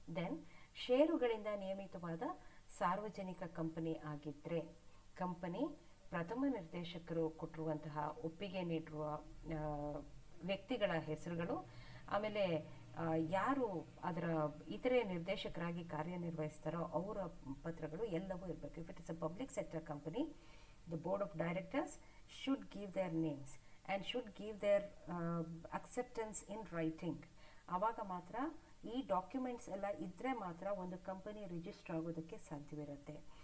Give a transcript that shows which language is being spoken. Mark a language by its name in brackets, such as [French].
[Kannada] Then ಷೇರುಗಳಿಂದ ನಿಯಮಿತವಾದ ಸಾರ್ವಜನಿಕ company ಆಗಿದ್ದರೆ company ಪ್ರಥಮ ನಿರ್ದೇಶಕರು ಕೊಟ್ಟಿರುವಂತಹ ಒಪ್ಪಿಗೆ ನೀಡಿರುವ ವ್ಯಕ್ತಿಗಳ ಹೆಸರುಗಳು, ಆಮೇಲೆ ಯಾರು ಅದರ ಇತರೆ ನಿರ್ದೇಶಕರಾಗಿ ಕಾರ್ಯನಿರ್ವಹಿಸ್ತಾರೋ ಅವರ ಪತ್ರಗಳು ಎಲ್ಲವೂ ಇರಬೇಕು. [English] If it is a public sector company, the board of directors should give their names and should give their acceptance in writing. [Kannada] ಆವಾಗ ಮಾತ್ರ ಈ ಡಾಕ್ಯುಮೆಂಟ್ಸ್ ಎಲ್ಲ ಇದ್ದರೆ ಮಾತ್ರ ಒಂದು ಕಂಪನಿ ರಿಜಿಸ್ಟರ್ ಆಗೋದಕ್ಕೆ ಸಾಧ್ಯವಿರುತ್ತೆ.